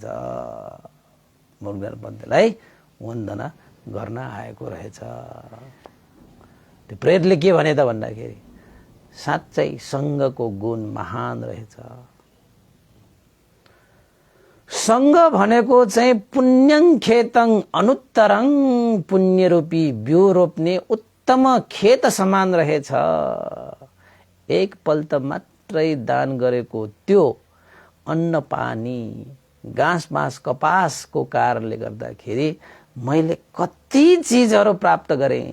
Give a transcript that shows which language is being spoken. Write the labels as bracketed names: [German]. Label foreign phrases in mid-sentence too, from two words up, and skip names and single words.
[Nepali] मुरुगन भन्देलाई वन्दना गर्न आएको रहेछ। त्यो प्रेतले के भने त भन्दाखेरि साँच्चै संघको गुण महान रहेछ। संघ भनेको चाहिँ [Pali] पुण्यं खेतं अनुत्तरं, [Nepali] पुण्य रूपी बिउ रोप्ने उत्तम खेत समान रहेछ। एक पल्ट मात्रै दान गरेको त्यो अन्न पानी घाँस बाँस कपासको कारणले गर्दाखेरि मैले कति चिजहरू प्राप्त गरेँ।